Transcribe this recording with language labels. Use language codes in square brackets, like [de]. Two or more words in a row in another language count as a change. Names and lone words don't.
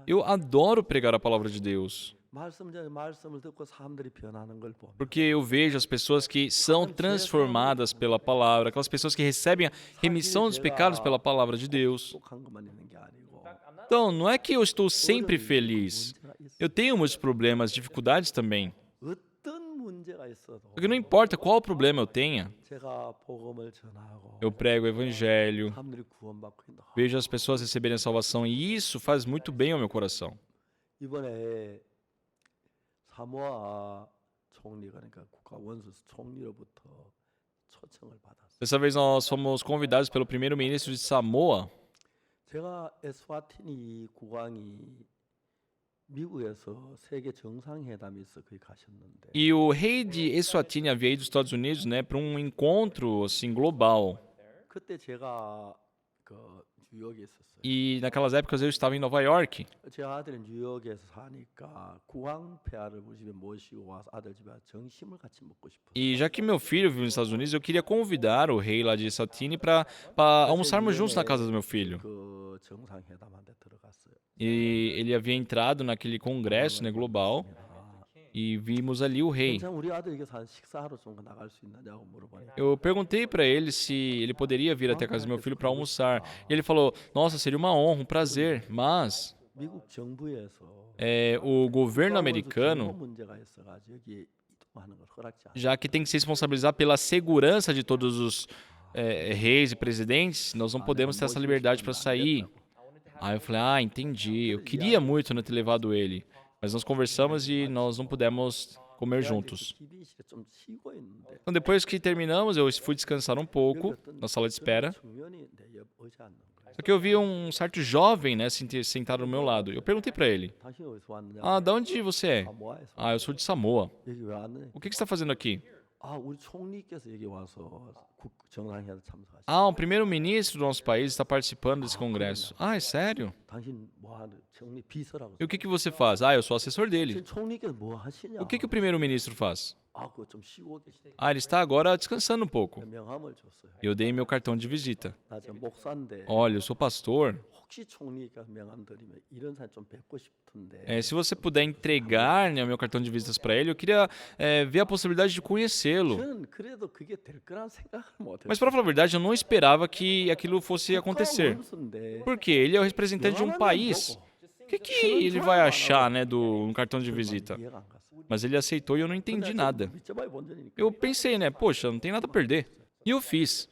[pt] Eu adoro pregar a palavra de Deus. [ko] 말씀을 듣고 사람들이 변하는 걸 보면 [pt] Porque eu vejo as pessoas que são transformadas pela palavra, aquelas pessoas que recebem a remissão dos pecados pela palavra de Deus. [ko] 행복한 것만 있는 게 아니고 [pt] Então, não é que eu estou sempre feliz. [ko] 문제가 있어. [pt] Eu tenho muitos problemas, dificuldades também. [ko] 어떤 문제가 있어도 [pt] Porque não importa qual problema eu tenha, [ko] 제가 복음을 전하고 [pt] eu prego o evangelho, [ko] 사람들이 구원받고 있는 [pt] vejo as pessoas receberem a salvação e isso faz muito bem ao meu coração. [ko] 이번에 사모아 총리가 그러니까 국가 원수 총리로부터 초청을 받았어요. [pt] Dessa vez nós fomos convidados pelo primeiro-ministro de Samoa. [ko] 제가 에스와티니 국왕이 미국에서 세계 정상회담이 있어 거기 가셨는데 [pt] E o rei de Eswatini havia ido dos Estados Unidos, né, para um encontro assim global. [ko] 그때 제가 그 뉴욕에 있었어요. [pt] E naquelas épocas eu estava em Nova York. [ko] 제 아들이 뉴욕에서 사니까 국왕 폐하를 우리 집에 모시고 와서 아들 집에 점심을 같이 먹고 싶어요. [pt] E já que meu filho vive nos Estados Unidos, eu queria convidar o rei lá de Eswatini para almoçarmos juntos na casa do meu filho. [ko] 그 정상회담한테 들어갔어요. [pt] E ele havia entrado naquele congresso, né, global e vimos ali o rei. [ko] 괜찮아 우리 아들 여기서 식사하러 좀 나갈 수 있느냐고 물어보니까 Eu perguntei para ele se ele poderia vir até a casa do meu filho para almoçar. [pt] E ele falou: "Nossa, seria uma honra, um prazer, mas [ko] 미국 정부에서 [pt] o governo americano, [ko] 문제가 있어가지고 여기 이동하는 걸 허락지 않아요. [pt] já que tem que se responsabilizar pela segurança de todos os reis e presidentes, nós não podemos ter essa liberdade para sair." Aí eu falei: entendi. Eu queria muito, né, ter levado ele, mas nós conversamos e nós não pudemos comer juntos. [ko] TV실에 좀 쉬고 있는데 [pt] Então, depois que terminamos, eu fui descansar um pouco na sala de espera. [ko] 청년이 내 옆 의자 앉는 거예요. [pt] Só que eu vi um certo jovem, né, sentado do meu lado. Eu perguntei para ele: [ko] 당신 어디서 왔느냐? [pt] "Da onde você é?" [ko] 사모아에서. [pt] Eu sou de Samoa. [ko] 여기 왜 왔느냐? [pt] O que você está fazendo aqui? [ko] 우리 총리께서 여기 와서 정상회담 참석하시. [pt] O primeiro-ministro do nosso país está participando desse congresso. É sério? [ko] 당신 뭐 하는 총리 비서라고. [pt] E o que você faz? Eu sou assessor dele. [ko] 지금 총리께서 뭐 하시냐? [pt] O que o primeiro-ministro faz? [ko] 그거 좀 쉬고 계시대. [pt] Ah, ele está agora descansando um pouco. [ko] 명함을 줬어요. [pt] Eu dei meu cartão de visita. [ko] 나 저 목사인데 [pt] Olha, eu sou pastor. [ko] 혹시 총리가 명함 드리면 이런 사람 좀 뵙고 싶은데. [pt] Se você puder entregar, né, o meu cartão de visitas para ele, eu queria ver a possibilidade de conhecê-lo. [ko] 저는 그래도 그게 될 거란 생각을 못 [pt] Mas [ko] 했어요. [pt] para falar a verdade, eu não esperava que aquilo fosse acontecer. Porque ele é o representante de um país. O que ele vai achar, né, do cartão de visita? [ko] 이해가 안 갔어요. [pt] Mas ele aceitou e eu não entendi nada. [ko] 밑져봐야 본전이니까. [pt] Eu pensei, né, poxa, não tem nada a perder. E eu fiz.